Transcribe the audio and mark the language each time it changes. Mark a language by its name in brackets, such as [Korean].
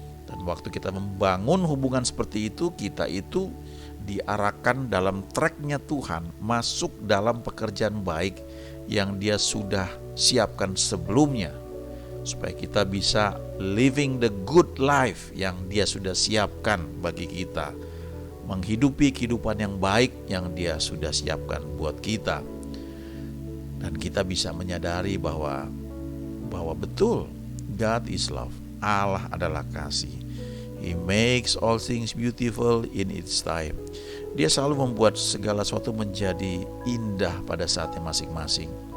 [Indonesian] Dan waktu kita membangun hubungan seperti itu, kita itu diarahkan dalam tracknya Tuhan, masuk dalam pekerjaan baik yang Dia sudah siapkan sebelumnya, supaya kita bisa [English] living the good life [Indonesian] yang Dia sudah siapkan bagi kita, menghidupi kehidupan yang baik yang Dia sudah siapkan buat kita. Dan kita bisa menyadari bahwa betul [English] God is love, [Indonesian] Allah adalah kasih. [English] He makes all things beautiful in its time. [Indonesian] Dia selalu membuat segala sesuatu menjadi indah pada saatnya masing-masing.